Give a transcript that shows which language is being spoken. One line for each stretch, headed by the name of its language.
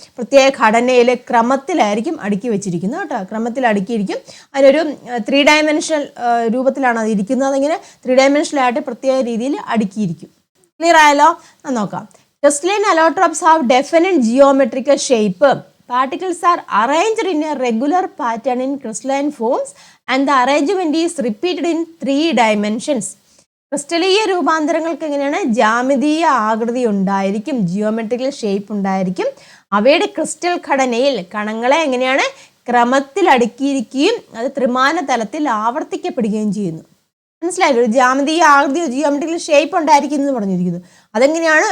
Malayalam: പ്രത്യേക ഘടനയിൽ ക്രമത്തിലായിരിക്കും അടുക്കി വെച്ചിരിക്കുന്നത് കേട്ടോ. ക്രമത്തിൽ അടുക്കിയിരിക്കും. അതിനൊരു 3 ഡയമെൻഷണൽ രൂപത്തിലാണ് അത് ഇരിക്കുന്നത്. അതിങ്ങനെ 3 ഡയമെൻഷനായിട്ട് പ്രത്യേക രീതിയിൽ അടുക്കിയിരിക്കും. ക്ലിയർ ആയല്ലോ? നോക്കാം.
English: Crystalline allotropes have definite geometrical shape. Particles are arranged in a regular pattern in crystalline forms and the arrangement is repeated in 3 dimensions.
Malayalam: ക്രിസ്റ്റലീയ രൂപാന്തരങ്ങൾക്ക് എങ്ങനെയാണ്? ജാമിതീയ ആകൃതി ഉണ്ടായിരിക്കും, ജിയോമെട്രിക്കൽ ഷേപ്പ് ഉണ്ടായിരിക്കും. അവയുടെ ക്രിസ്റ്റൽ ഘടനയിൽ കണങ്ങളെ എങ്ങനെയാണ്? ക്രമത്തിൽ അടുക്കിയിരിക്കുകയും അത് ത്രിമാന തലത്തിൽ ആവർത്തിക്കപ്പെടുകയും ചെയ്യുന്നു. മനസ്സിലായില്ലോ? ഒരു ജാമിതീയ ആകൃതിയോ ജിയോമെട്രിക്കൽ ഷേപ്പ് ഉണ്ടായിരിക്കും എന്ന് പറഞ്ഞിരിക്കുന്നു. അതെങ്ങനെയാണ്?